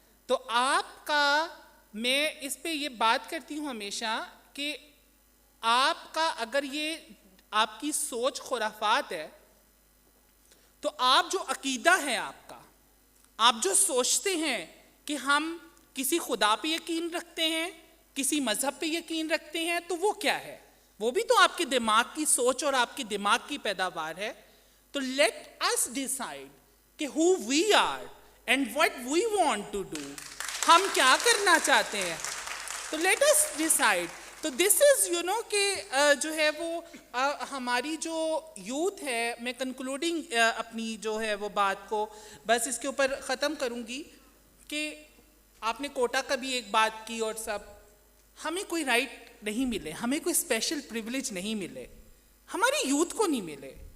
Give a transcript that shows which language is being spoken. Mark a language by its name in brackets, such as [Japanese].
[Urdu] تو آپ کا میں اس پہ یہ بات کرتی ہوں ہمیشہ کہ آپ کا اگر یہ آپ کی سوچ خرافات ہے تو آپ جو عقیدہ ہے آپ جو سوچتے ہیں کہ ہم کسی خدا پہ یقین رکھتے ہیں, کسی مذہب پہ یقین رکھتے ہیں تو وہ کیا ہے؟ وہ بھی تو آپ کے دماغ کی سوچ اور آپ کے دماغ کی پیداوار ہے. [English] تو let us decide [Urdu] کہ [English] who we are and what we want to do. [Urdu] ہم کیا کرنا چاہتے ہیں. تو [English] Let us decide. [Urdu] تو [English] this is [Urdu] کہ جو ہے وہ ہماری جو یوتھ ہے, میں کنکلوڈنگ اپنی جو ہے وہ بات کو بس اس کے اوپر ختم کروں گی کہ آپ نے کوٹا کا بھی ایک بات کی, اور سب ہمیں کوئی رائٹ نہیں ملے, ہمیں کوئی اسپیشل پریولیج نہیں ملے, ہماری یوتھ کو نہیں ملے.